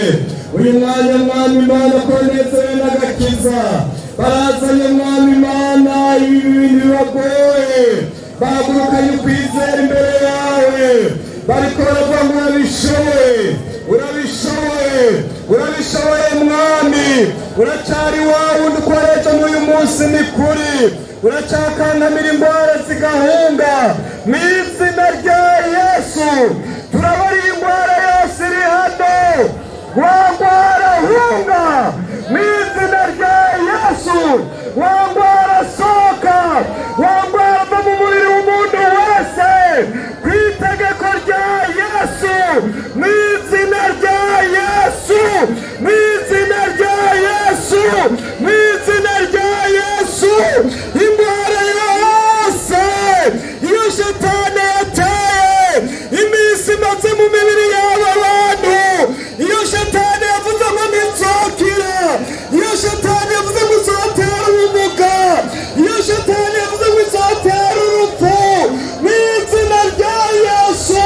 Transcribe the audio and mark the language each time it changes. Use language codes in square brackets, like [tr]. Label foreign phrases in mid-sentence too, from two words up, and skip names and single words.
[rn] Uyu mwanya Mwami Imana konezewe n'agakiza barazanye Mwami Imana ibi bintu bibagoye bahagurukanye ukwizera imbere yawe bariko baravuga ngo urabishoboye Mwami, uracyari wawe undi ukoresha n'uyu munsi ni kuri, uracyakankamira indwara zigahunga mu izina rya Yesu. Turabari indwara yose iri hano wangwara hunga mu izina rya Yesu, wangwara soka, wangwara va mu mubiri w'umuntu wese ku itegeko rya Yesu, mu izina rya Yesu, mu izina rya Yesu, mu izina rya Yesu. Indwara yose iyo Shetani yateye iminsi imaze mu mibiri y'aba bantu, iyo Shetani yavuze ngo ntizokira, iyo Shetani yavuze ngo izotera ubumuga, iyo Shetani yavuze ngo izotera urupfu, mu izina rya Yesu.